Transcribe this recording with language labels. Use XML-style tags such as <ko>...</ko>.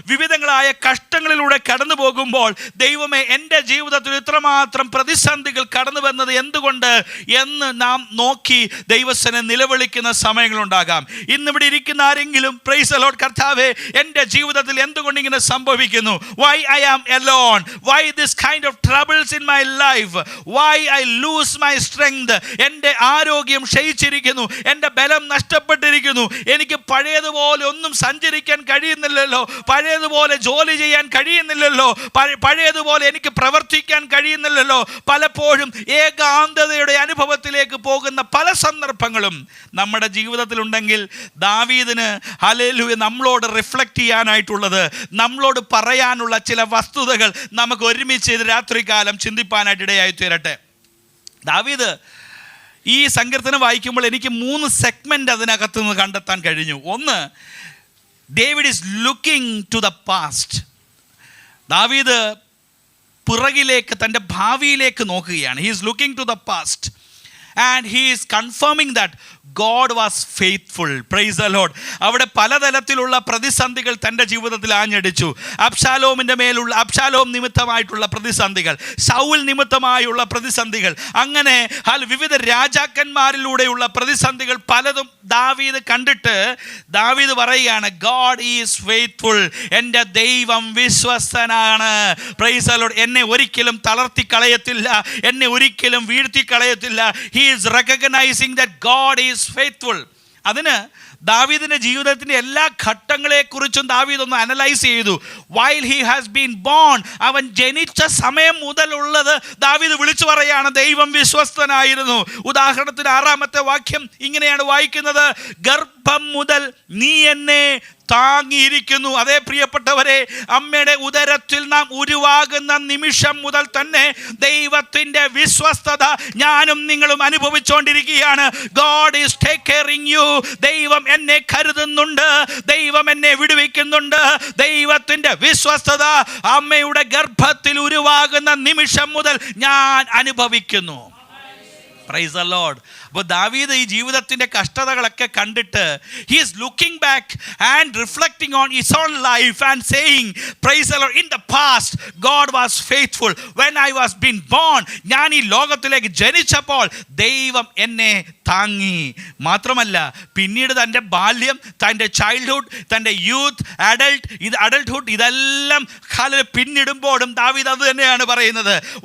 <ml>വിവിധങ്ങളായ കഷ്ടങ്ങളിലൂടെ കടന്നു പോകുമ്പോൾ ദൈവമേ, എൻ്റെ ജീവിതത്തിൽ ഇത്രമാത്രം പ്രതിസന്ധികൾ കടന്നു വന്നത് എന്തുകൊണ്ട് എന്ന് നാം നോക്കി ദൈവസനെ നിലവിളിക്കുന്ന സമയങ്ങളുണ്ടാകാം. ഇന്നിവിടെ ഇരിക്കുന്ന ആരെങ്കിലും പ്രൈസ് ദി ലോർഡ്, കർത്താവേ, എൻ്റെ ജീവിതത്തിൽ എന്തുകൊണ്ട് ഇങ്ങനെ സംഭവിക്കുന്നു?</ml> <en>Why I am alone? Why this kind of troubles in my life? Why I lose my strength?</en> <ml>എൻ്റെ ആരോഗ്യം ക്ഷയിച്ചിരിക്കുന്നു, എൻ്റെ ബലം നഷ്ടപ്പെട്ടിരിക്കുന്നു, എനിക്ക് പഴയതുപോലെ ഒന്നും സഞ്ചരിക്കാൻ കഴിയുന്നില്ലല്ലോ, പഴയതുപോലെ ജോലി ചെയ്യാൻ കഴിയുന്നില്ലല്ലോ, പഴയതുപോലെ എനിക്ക് പ്രവർത്തിക്കാൻ കഴിയുന്നില്ലല്ലോ. പലപ്പോഴും ഏകാന്തതയുടെ അനുഭവത്തിലേക്ക് പോകുന്ന പല സന്ദർഭങ്ങളും നമ്മുടെ ജീവിതത്തിലുണ്ടെങ്കിൽ ദാവീദിന് ഹല്ലേലൂയ നമ്മളോട് റിഫ്ലക്റ്റ് ചെയ്യാനായിട്ടുള്ളത്, നമ്മളോട് പറയാനുള്ള ചില വസ്തുതകൾ നമുക്ക് ഒരുമിച്ച് ഇത് രാത്രികാലം ചിന്തിപ്പാനായിട്ട് ഇടയായി തീരട്ടെ. ദാവീദ് ഈ സങ്കീർത്തനം വായിക്കുമ്പോൾ എനിക്ക് 3 സെഗ്മെന്റ് അതിനകത്ത് നിന്ന് കണ്ടെത്താൻ കഴിഞ്ഞു.</ml> <en>ഒന്ന്, David is looking to the past.</en> <ml>ദാവീദ് പിറകിലേക്ക്, തൻ്റെ ഭാവിയിലേക്ക് നോക്കുകയാണ്.</ml> <en>He is looking to the past and he is confirming that God was faithful. Praise the Lord.</en> <ml>അവിടെ പലതരത്തിലുള്ള പ്രതിസന്ധികൾ തൻ്റെ ജീവിതത്തിൽ ആഞ്ഞടിച്ചു. അബ്ശാലോമിൻ്റെ മേലുള്ള അബ്ശാലോം നിമിത്തമായിട്ടുള്ള പ്രതിസന്ധികൾ, ശൗൽ നിമിത്തമായുള്ള പ്രതിസന്ധികൾ, അങ്ങനെ വിവിധ രാജാക്കന്മാരിലൂടെയുള്ള പ്രതിസന്ധികൾ പലതും ദാവീദ് കണ്ടിട്ട് ദാവീദ് പറയുകയാണ്,</ml> <en>God is faithful.</en> <ml>എൻ്റെ ദൈവം വിശ്വസ്തനാണ്. Praise the Lord. എന്നെ ഒരിക്കലും തളർത്തി കളയത്തില്ല, എന്നെ ഒരിക്കലും വീഴ്ത്തി കളയത്തില്ല.</ml> <en>He is recognizing that God is faithful.</en> <ml>അതിന് ദാവീദിന്റെ ജീവിതത്തിന്റെ എല്ലാ ഘട്ടങ്ങളെക്കുറിച്ചും ദാവീദ് ഒന്ന് അനലൈസ് ചെയ്തു.</ml> <en>While he has been born,</en> <ml>അവൻ ജനിച്ച സമയം മുതലുള്ളത് ദാവീദ് വിളിച്ചു പറയാണ്, ദൈവം വിശ്വസ്തനായിരുന്നു. ഉദാഹരണത്തിന് 6-ാമത്തെ വാക്യം ഇങ്ങനെയാണ് വായിക്കുന്നത്, ഗർഭം മുതൽ നീ എന്നെ താങ്ങിയിരിക്കുന്നു. അതേ പ്രിയപ്പെട്ടവരെ, അമ്മയുടെ ഉദരത്തിൽ നാം ഉരുവാകുന്ന നിമിഷം മുതൽ തന്നെ ദൈവത്തിൻ്റെ വിശ്വസ്തത ഞാനും നിങ്ങളും അനുഭവിച്ചുകൊണ്ടിരിക്കുകയാണ്.</ml> <en>God is taking caring you.</en> <ml>ദൈവം എന്നെ കരുതുന്നുണ്ട്, ദൈവം എന്നെ വിടുവിക്കുന്നുണ്ട്. ദൈവത്തിൻ്റെ വിശ്വസ്തത അമ്മയുടെ ഗർഭത്തിൽ ഉരുവാകുന്ന നിമിഷം മുതൽ ഞാൻ അനുഭവിക്കുന്നു.</ml> <en>Praise the Lord.</en> <ml>അപ്പോൾ ദാവീദ് ഈ ജീവിതത്തിൻ്റെ കഷ്ടതകളൊക്കെ കണ്ടിട്ട്</ml> <en>he is looking back and reflecting on his own life and saying, praise the Lord, in the past God was faithful. When I was being born,</en> <ml>ഞാൻ ഈ ലോകത്തിലേക്ക് ജനിച്ചപ്പോൾ ദൈവം എന്നെ താങ്ങി. മാത്രമല്ല, പിന്നീട് തൻ്റെ ബാല്യം, തൻ്റെ ചൈൽഡ്ഹുഡ്, തൻ്റെ യൂത്ത്, അഡൾട്ട്ഹുഡ്, ഇതെല്ലാം പിന്നിടുമ്പോഴും ദാവീദ് അത് തന്നെയാണ് പറയുന്നത്.</ml>